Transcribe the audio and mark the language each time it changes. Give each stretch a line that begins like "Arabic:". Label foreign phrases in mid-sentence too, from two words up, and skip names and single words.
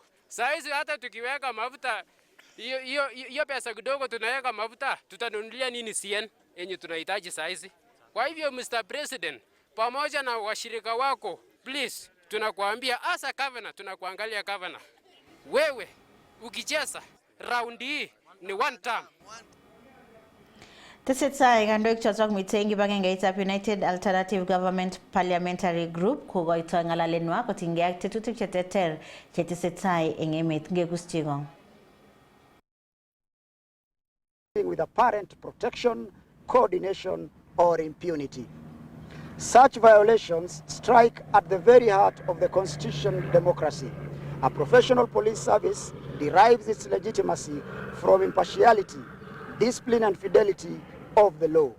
Swahili: Saa hizi hata tukiweka mafuta hiyo pesa kidogo tunaweka mafuta, tutanunulia nini CN yenye tunahitaji saa hizi? Kwa hivyo Mr. President, pamoja na washirika wako, please tunakuambia asa governor, tunakuangalia governor. Wewe ukicheza round hii ni
English: one term.
Kalenjin: Tesetai kandoik chotok mitei eng kibagengeitab United Alternative Government Parliamentary Group kokoitoi ng'alalenwa kotinygei ak tetutik cheterter chetesetai eng emet. Ngekuschikong.
English: With apparent protection, coordination, or impunity. Such violations strike at the very heart of the constitutional democracy. A professional police service derives its legitimacy from impartiality, discipline, and fidelity of the law.